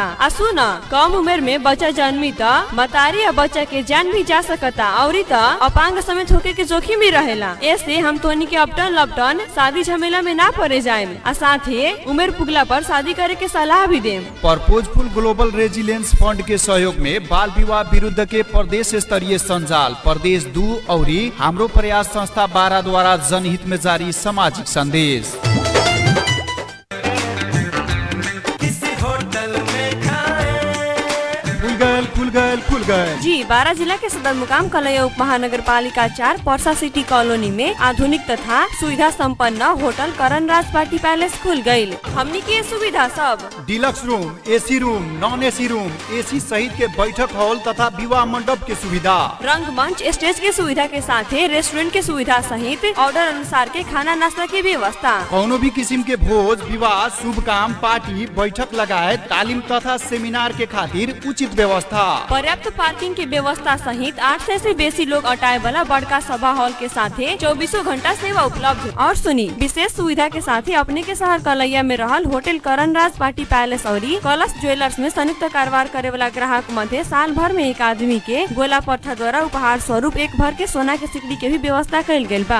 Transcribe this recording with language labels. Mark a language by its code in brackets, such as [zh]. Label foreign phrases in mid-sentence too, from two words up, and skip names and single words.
[bho] आ सुन, कम उम्र में बच्चा जन्मी त मतारी या बच्चा के जान भी जा सकता और त अपांग समेत होके के जोखिम भी रहेला। ऐसे हम तोनी के अपटन लपटन शादी झमेला में ना पड़े जाए, आ साथ ही उम्र पुगला पर शादी करे के सलाह भी देम। पर्पोजफुल ग्लोबल रेजिलेंस फंड के सहयोग में बाल विवाह विरुद्ध के प्रदेश स्तरीय संजाल प्रदेश 2 और हाम्रो प्रयास संस्था 12 द्वारा जनहित में जारी सामाजिक संदेश। खुल गए जी। 12 जिला के सदर मुकाम कलैया उप महानगर पालिका 4 पर्सा सिटी कॉलोनी में आधुनिक तथा सुविधा संपन्न होटल करण राज पार्टी पैलेस खुल गयी। हमनी के सुविधा सब [en] deluxe room, AC room, non AC room, [bho] एसी सहित के बैठक हॉल तथा विवाह मंडप के सुविधा, रंगमंच, स्टेज के सुविधा के साथ रेस्टोरेंट के सुविधा सहित ऑर्डर अनुसार के खाना नाश्ता की व्यवस्था। कौनो भी किस्म के भोज, विवाह, शुभ काम, पार्टी, बैठक लगायत तालीम तथा सेमिनार के खातिर उचित व्यवस्था, पर्याप्त पार्किंग के व्यवस्था सहित 800 से बेसी लोग अटाए वाला बड़का सभा हॉल के साथ 24 घंटा सेवा उपलब्ध। और सुनी, विशेष सुविधा के साथ अपने के शहर कलैया में रहल होटल करण राज पार्टी पैलेस और कलश ज्वेलर्स में संयुक्त कारोबार करे वाला ग्राहक मध्य साल भर में एक आदमी के गोला पत्थर द्वारा उपहार स्वरूप 1 भर के सोना के सिकड़ी के भी व्यवस्था कइल गेल बा।